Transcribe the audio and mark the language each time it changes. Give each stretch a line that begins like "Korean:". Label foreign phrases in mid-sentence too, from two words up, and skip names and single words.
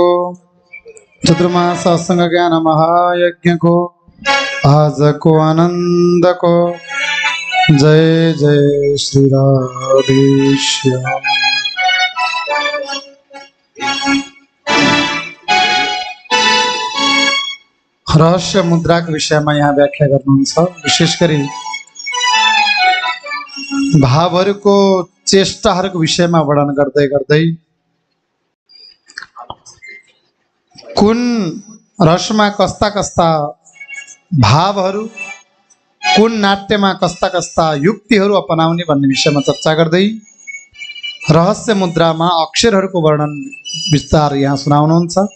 Nepali: चतुर्मास सत्संग ज्ञान महायज्ञ को आज को आनंद को। जय जय श्री राधेश्याम। रहस्य मुद्रा के विषय में यहाँ व्याख्या गर्नुहुन्छ। विशेष गरी भावहरूको चेष्टाहरूको विषयमा वर्णन गर्दै गर्दै कुन रसमा कस्ता कस्ता भावहरू कुन नाट्यमा कस्ता कस्ता युक्तिहरू अपनाउने भन्ने विषयमा चर्चा गर्दै रहस्य मुद्रामा अक्षरहरूको वर्णन विस्तार यहाँ सुनाउनुहुन्छ।